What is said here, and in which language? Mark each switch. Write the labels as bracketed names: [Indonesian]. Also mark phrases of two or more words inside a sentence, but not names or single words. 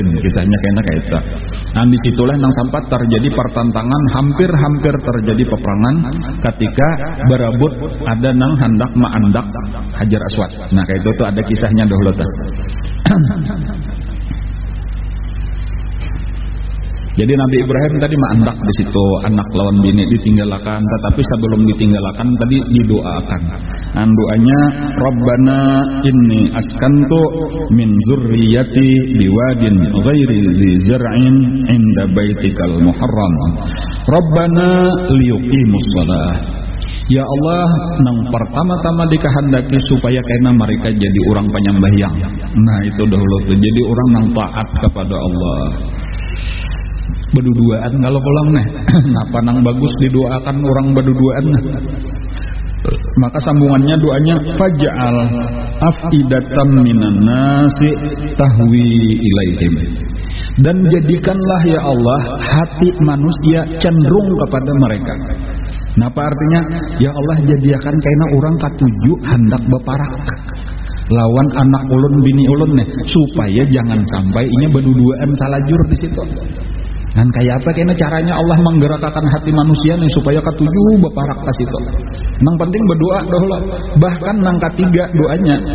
[Banjar] Kisahnya kena kayak itu. Disitulah nang sempat terjadi pertentangan, hampir terjadi peperangan ketika berebut ada nang hendak maandak Hajar Aswad. Kayak itu tuh ada kisahnya dahulu tuh. Jadi Nabi Ibrahim tadi maandak di situ, anak lawan bini ditinggalkan, tetapi sebelum ditinggalkan tadi didoakan. Doanya, [Arabic] ربنا إني أسكنت من ذريتي بواد غير ذي زرع عند بيتك المحرم. ربنا ليقيموا الصلاة. [Banjar] Ya Allah, nang pertama-tama dikehendaki supaya kena mereka jadi orang penyembahyang. Itu dahulu tuh, jadi orang nang taat kepada Allah. Berduaan kalau pulang apa nang bagus didoakan orang berduaan. Maka sambungannya doanya [Arabic] فاجعل أفئدة من الناس تهوي إليهم. [Banjar] Dan jadikanlah ya Allah hati manusia cenderung kepada mereka. Apa artinya? Ya Allah jadikan kaina orang katuju hendak beparak lawan anak ulun bini ulun supaya jangan sampai inya berduaan salajur di situ. Dan kayak apa kayaknya caranya Allah menggerakkan hati manusia nih supaya katuju beparak pas itu. Nang penting berdoa doh. Bahkan nang ketiga doanya.